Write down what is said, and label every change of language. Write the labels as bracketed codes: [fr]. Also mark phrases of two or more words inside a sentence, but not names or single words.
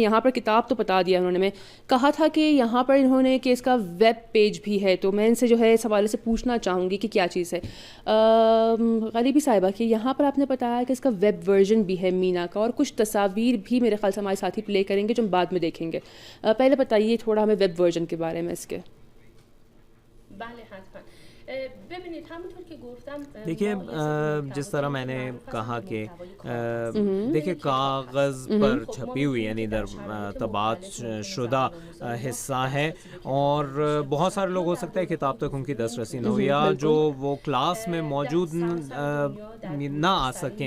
[ur] یہاں پر کتاب تو بتا دیا انہوں نے، میں کہا تھا کہ یہاں پر انہوں نے کہ اس کا [en] web page [ur] بھی ہے، تو میں ان سے جو ہے اس حوالے سے پوچھنا چاہوں گی کہ کیا چیز ہے. غریبی صاحبہ کہ یہاں پر آپ نے بتایا کہ اس کا [en] web version [ur] بھی ہے مینا کا اور کچھ تصاویر بھی میرے خیال سے ہمارے ساتھی پلے کریں گے جو ہم بعد میں دیکھیں گے. پہلے بتائیے تھوڑا ہمیں [en] web version [ur] کے بارے میں اس کے. [fa] بله حتما. ببینید همونطور که گفتم، [ur] دیکھیے جس طرح میں نے کہا کہ دیکھیے کاغذ پر چھپی ہوئی یعنی [fa] در طباعت شدہ [ur] حصہ ہے اور بہت سارے لوگ ہو سکتا ہے کتاب تک ان کی دسترسی نہ ہو یا جو وہ کلاس میں موجود نہ آ سکیں.